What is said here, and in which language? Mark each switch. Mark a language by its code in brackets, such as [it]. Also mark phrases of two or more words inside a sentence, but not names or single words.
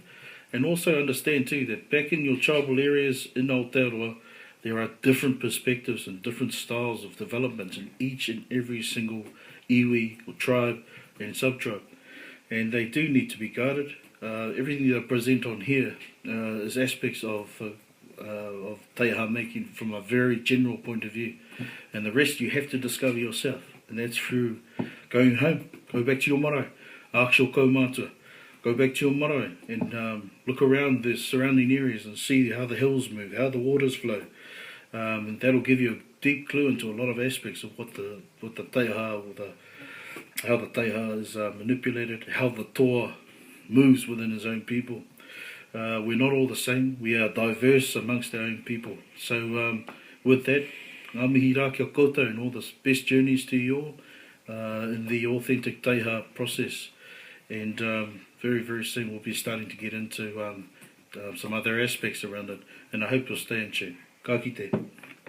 [en] And also understand too that back in your tribal areas in Aotearoa, there are different perspectives and different styles of development in each and every single iwi or tribe and sub-tribe. And they do need to be guided. Everything that I present on here is aspects of taiaha making from a very general point of view. And the rest you have to discover yourself. And that's through going home. Go back to your marae. Ākshio kaumātua. Go back to your marae and look around the surrounding areas and see how the hills move, how the waters flow. And that'll give you a deep clue into a lot of aspects of what the taiaha, or how the taiaha is manipulated, how the toa moves within his own people. We're not all the same. We are diverse amongst our own people. So with that, [mi] ngā mihi rā kia koutou, [en] and all the best journeys to you all in the Authentic Taiaha process. And very, very soon we'll be starting to get into some other aspects around it. And I hope you'll stay in tune. [mi] Ka kite.